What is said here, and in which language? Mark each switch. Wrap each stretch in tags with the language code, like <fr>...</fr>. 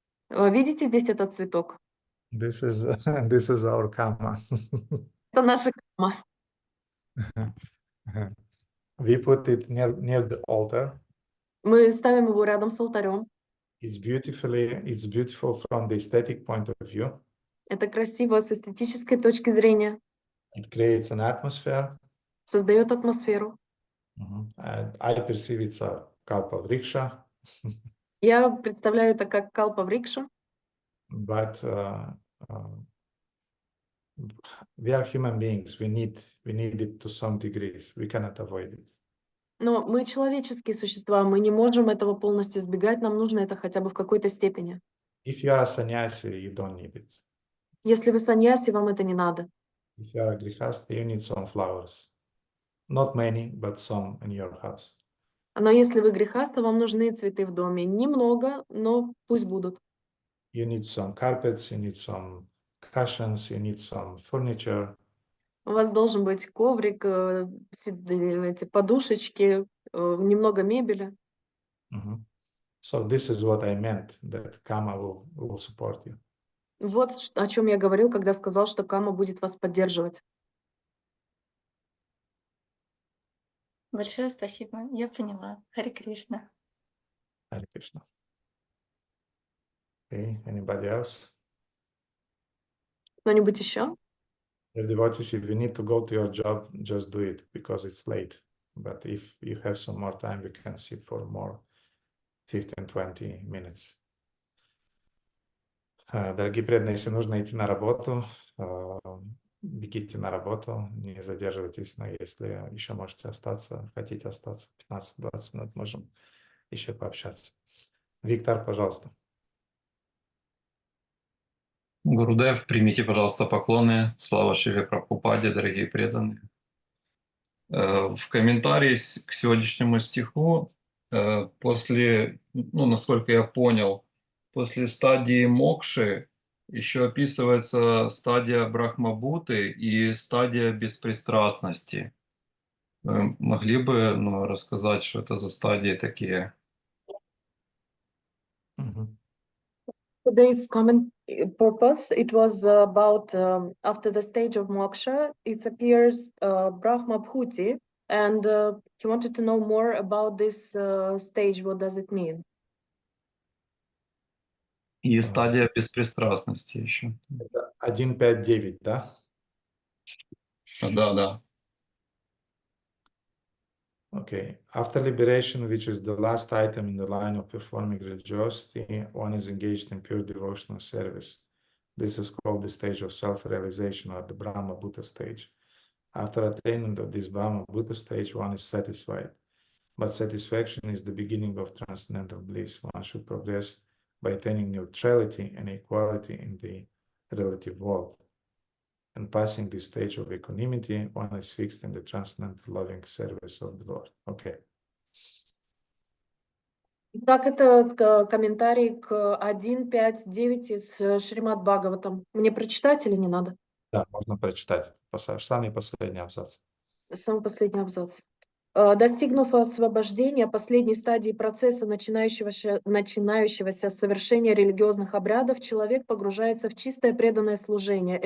<ru>Видите здесь этот цветок?</ru> <en>This is our karma.</en> <ru>Это наша камма.</ru> <en>We put it near the altar.</en> <ru>Мы ставим его рядом с алтарем.</ru> <en>It's beautiful from the aesthetic point of view.</en> <ru>Это красиво с эстетической точки зрения.</ru> <en>It creates an atmosphere.</en> <ru>Создает атмосферу.</ru> <en>And I perceive it's a kalpavriksha.</en> <ru>Я представляю это как калпаврикша.</ru> <en>But we are human beings. We need it to some degrees. We cannot avoid it.</en> <ru>Но мы человеческие существа, мы не можем этого полностью избегать, нам нужно это хотя бы в какой-то степени.</ru> <en>If you are a sannyasi, you don't need it.</en> <ru>Если вы саньяси, вам это не надо.</ru> <en>If you are a grihasta, you need some flowers. Not many, but some in your house.</en> <ru>Но если вы грехаста, вам нужны цветы в доме. Немного, но пусть будут.</ru> <en>You need some carpets, you need some cushions, you need some furniture.</en> <ru>У вас должен быть коврик, эти подушечки, немного мебели.</ru> <en>So this is what I meant, that karma will support you.</en> <ru>Вот о чем я говорил, когда сказал, что камма будет вас поддерживать. Большое спасибо, я поняла. Харе Кришна.</ru> <en>Hare Krishna. Okay, anybody else?</en> <ru>Кто-нибудь еще?</ru> <en>Dear devotees, if you need to go to your job, just do it because it's late. But if you have some more time, you can sit for more 15-20 minutes.</en> <ru>Дорогие преданные, если нужно идти на работу, бегите на работу, не задерживайтесь, но если еще можете остаться, хотите остаться 15-20 минут, можем еще пообщаться. Виктор, пожалуйста. Гурудев, примите, пожалуйста, поклоны. Слава Шиле Прабхупаде, дорогие преданные. В комментарии к сегодняшнему стиху, после, насколько я понял, после стадии мокши еще описывается стадия брахмабуты и стадия беспристрастности. Вы могли бы рассказать, что это за стадии такие?</ru> <en>Today's comment purpose, it was about after the stage of moksha, it appears Brahma Bhuti, and he wanted to know more about this stage, what does it mean?</en> <ru>И стадия беспристрастности еще. 1.5.9, да? Да.</ru> <en>Okay. After liberation, which is the last item in the line of performing religiosity, one is engaged in pure devotional service. This is called the stage of self-realization, or the Brahma Bhuta stage. After attaining this Brahma Bhuta stage, one is satisfied. but satisfaction is the beginning of transcendental bliss. One should progress by attaining neutrality and equality in the relative world. And passing this stage of equanimity, one is fixed in the transcendental loving service of the Lord. Okay.</en> <ru>Так, это комментарий к 1.5.9 из Шримад Бхагаватам. Мне прочитать или не надо? Да, можно прочитать этот пассаж. Самый последний абзац. Самый последний абзац. Достигнув освобождения, последней стадии процесса начинающегося совершения религиозных обрядов, человек погружается в чистое преданное служение.</ru>